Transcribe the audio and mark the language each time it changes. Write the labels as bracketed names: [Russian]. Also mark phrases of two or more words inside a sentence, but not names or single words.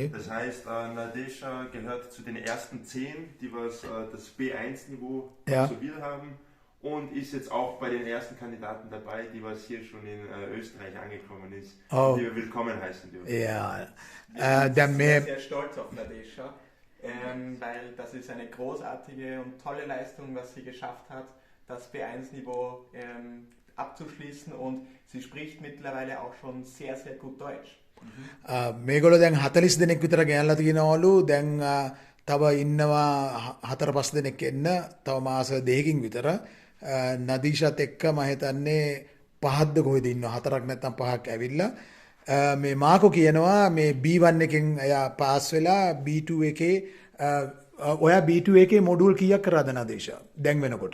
[German] Das heißt, Nadesha gehört zu den ersten 10, die was das B1-Niveau absolviert haben und ist jetzt auch bei den ersten Kandidaten dabei, die was hier schon in Österreich angekommen ist, die wir willkommen heißen dürfen. Ja. Wir sind sehr, sehr stolz auf Nadesha. Weil das ist eine großartige und tolle Leistung, was sie geschafft hat, das B1-Niveau abzuschließen und sie spricht mittlerweile auch schon sehr, sehr gut Deutsch. [Sinhala] මේගොල්ලෝ දැන් 40 දෙනෙක් විතර ගෙනල්ලා තිනවලු දැන් තව ඉන්නවා 4-5 දෙනෙක් එන්න තව මාස 2කින් විතර නදීෂත් එක්ක මම හිතන්නේ 5ක්ද කොහෙද ඉන්නවා 4ක් නැත්නම් 5ක් ඇවිල්ලා මේ මාකෝ කියනවා මේ B1 එකෙන් එයා පාස් වෙලා B2 එකේ ඔයා B2 එකේ මොඩියුල් කීයක් කරාද නදීෂා දැන් වෙනකොට